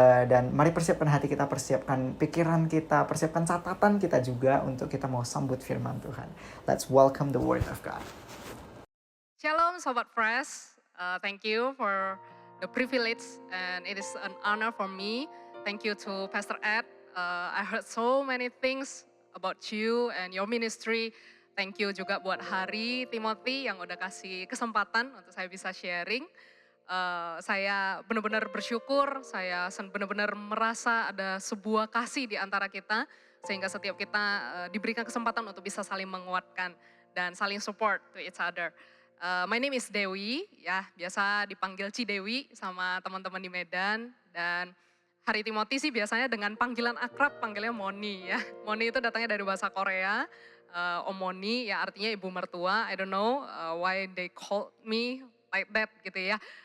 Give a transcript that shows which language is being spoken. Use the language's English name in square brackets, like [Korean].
[Indonesian] Dan mari persiapkan hati kita, persiapkan pikiran kita, persiapkan catatan kita juga untuk kita mau sambut firman Tuhan. [English] Let's welcome the word of God. Shalom Sobat Fresh, thank you for the privilege and it is an honor for me. Thank you to Pastor Ed. I heard so many things about you and your ministry. Thank you [Indonesian] juga buat Hari Timothy yang udah kasih kesempatan untuk saya bisa sharing. Saya benar-benar bersyukur, saya benar-benar merasa ada sebuah kasih di antara kita sehingga setiap kita diberikan kesempatan untuk bisa saling menguatkan dan saling [English] support to each other. My name is [Indonesian] Dewi, ya biasa dipanggil Cidewi sama teman-teman di Medan. Dan Hari Timothy sih biasanya dengan panggilan akrab, panggilnya Moni ya. Moni itu datangnya dari bahasa Korea, Om Moni ya artinya ibu mertua. [English] I don't know why they called me like that [Indonesian] gitu ya.